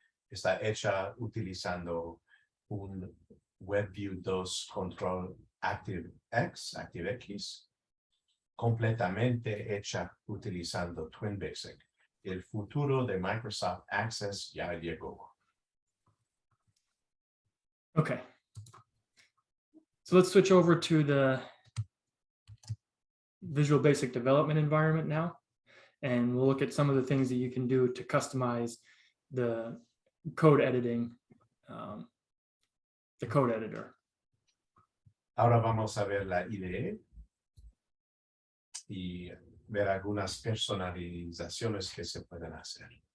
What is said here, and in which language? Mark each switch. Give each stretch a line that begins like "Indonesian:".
Spanish: Está hecha utilizando un WebView 2 Control ActiveX, completamente hecha utilizando TwinBasic. El futuro de Microsoft Access ya llegó.
English: Okay. So let's switch over to the Visual Basic development environment now. And we'll look at some of the things that you can do to customize the code editing, the code editor.
Spanish: Ahora vamos a ver la IDE y ver algunas personalizaciones que se pueden hacer.